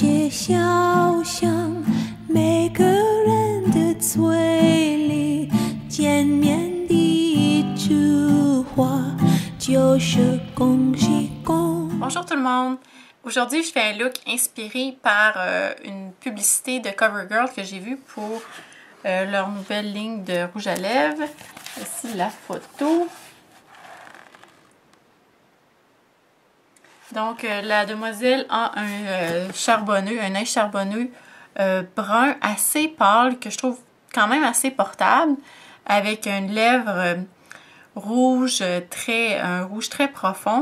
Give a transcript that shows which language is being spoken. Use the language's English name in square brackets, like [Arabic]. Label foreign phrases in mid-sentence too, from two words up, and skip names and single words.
[Chinese] 笑向每个人的嘴里，见面第一句话就是恭喜恭喜。 [French] Bonjour tout le monde! Aujourd'hui, je fais un look inspiré par une publicité de CoverGirl que j'ai vue pour leur nouvelle ligne de rouge à lèvres. Ici la photo. Donc, la demoiselle a un charbonneux, un œil charbonneux brun assez pâle que je trouve quand même assez portable, avec une lèvre rouge, un rouge très profond.